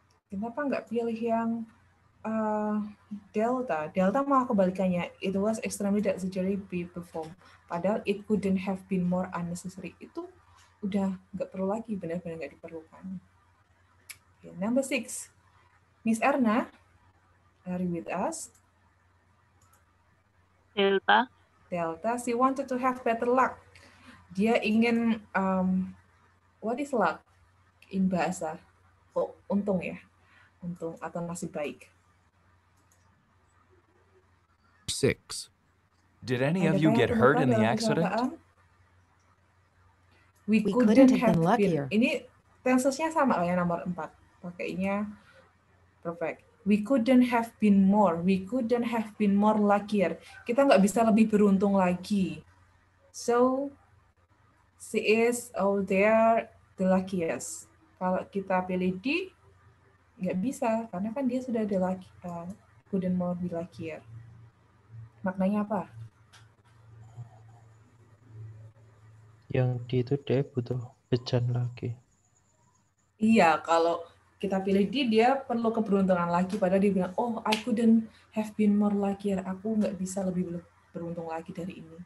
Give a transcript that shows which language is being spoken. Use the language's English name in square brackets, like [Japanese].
[Indonesian] Kenapa nggak pilih yang delta? Delta malah kebalikannya. [English] It was extremely that surgery be performed. Padahal it couldn't have been more unnecessary. [Indonesian] Itu udah nggak perlu lagi, benar-benar nggak diperlukan. [English] Okay, number 6. Miss Erna, are you with us? Delta. Delta, she wanted to have better luck. [Indonesian] Dia ingin, [English] what is luck in bahasa? [Indonesian] Oh, untung ya. Untung atau nasib baik. [English] 6. Did any of you get hurt in the accident? We couldn't have been luckier. [Indonesian] Ini tensesnya sama kayak nomor 4. [English] Pakainya perfect. We couldn't have been more. We couldn't have been more luckier. [Indonesian] Kita nggak bisa lebih beruntung lagi. [English] So, she is out there the luckiest. [Indonesian] Kalau kita pilih D, nggak bisa, karena kan dia sudah ada lucky, [English] couldn't more be luckier. [Indonesian] Maknanya apa? Yang D itu dia butuh bejan lagi. Iya, kalau kita pilih D, dia perlu keberuntungan lagi. Padahal dia bilang, [English] oh, I couldn't have been more luckier. [Indonesian] Aku nggak bisa lebih beruntung lagi dari ini.